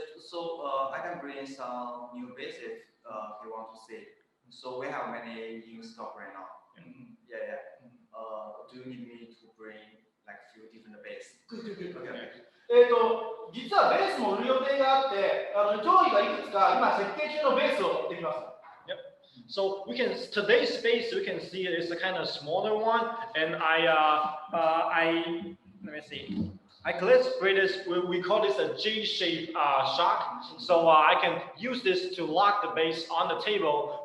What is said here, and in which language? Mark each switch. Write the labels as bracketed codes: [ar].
[en] So I can bring some new base if you want to see. So we have many in stock right now. Yeah. Do you need me to bring like few different base? Okay. [ja] 実はベースも売る予定があって、上位がいくつか今設計中のベースを持ってきます。 [en] Yep. So we can today's space we can see it's a kind of smaller one, and let me see. Let's create this. We call this a J-shaped shock. So I can use this to lock the base on the table.